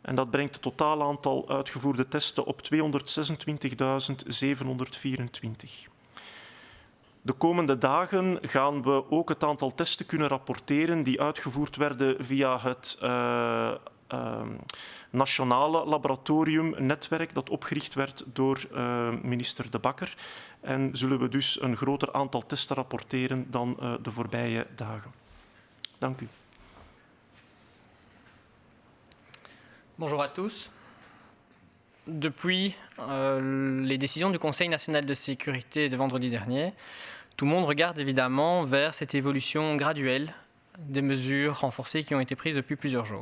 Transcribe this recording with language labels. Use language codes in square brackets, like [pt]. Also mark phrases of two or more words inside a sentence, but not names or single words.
[nl] En dat brengt het totaal aantal uitgevoerde testen op 226.724. De komende dagen gaan we ook het aantal testen kunnen rapporteren die uitgevoerd werden via het nationale laboratoriumnetwerk dat opgericht werd door minister De Bakker. En zullen we dus een groter aantal testen rapporteren dan de voorbije dagen. Dank u. [fr] Bonjour à tous. Depuis les décisions du Conseil national de sécurité de vendredi dernier, tout le monde regarde évidemment vers cette évolution graduelle des mesures renforcées qui ont été prises depuis plusieurs jours.